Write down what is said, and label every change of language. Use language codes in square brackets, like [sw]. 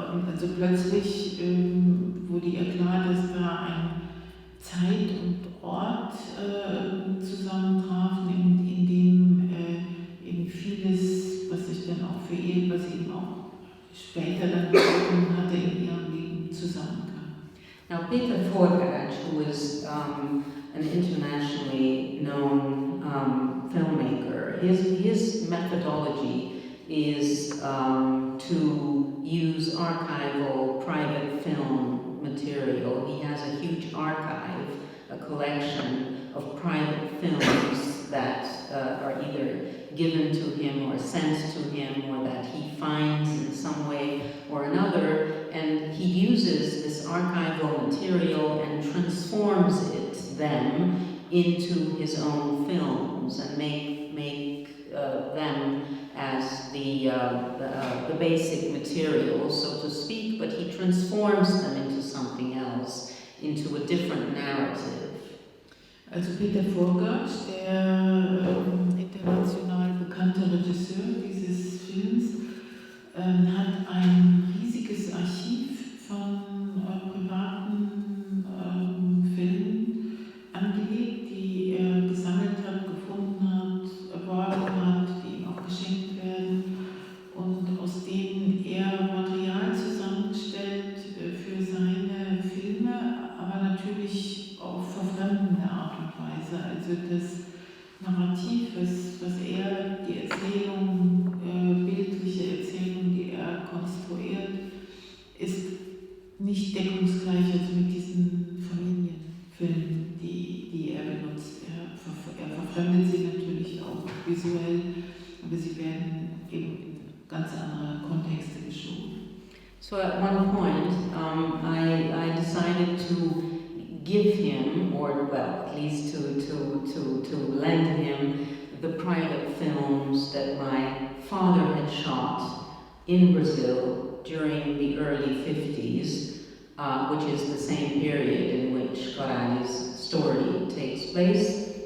[de] Also plötzlich wurde ihr klar, dass da ein Zeit und Ort zusammentrafen, in dem eben vieles, was sich dann auch für ihr, was sie eben auch später dann bekommen hatte, in ihrem Leben zusammenkam. [en] Now Peter Forgage, who is an internationally known filmmaker, his methodology is to use archival private film material. He has a huge archive, a collection of private films that are either given to him or sent to him or that he finds in some way or another, and he uses this archival material and transforms it then into his own films and make them as the basic material, so to speak, but he transforms them into something else, into a different narrative. [de] Also Peter Forgage, der international bekannte Regisseur dieses Films, hat ein riesiges Archiv von privaten Filmen angelegt, die er gesammelt hat, gefunden hat, erworben hat, die ihm auch geschenkt werden und aus denen er Material zusammenstellt für seine Filme, aber natürlich auf verfremdende Art und Weise. Also das Narrativ, was er, die Erzählung, bildliche Erzählung, die er konstruiert, ist nicht deckungsgleich also mit diesen Familienfilmen, die er benutzt. Er verfremdet sie natürlich auch visuell, aber sie werden eben in ganz andere Kontexte geschoben. [en] So at one point, I decided to give him, or well, at least to lend him the private films that my father had shot in Brazil during the early 50s, which is the same period in which Corali's story takes place.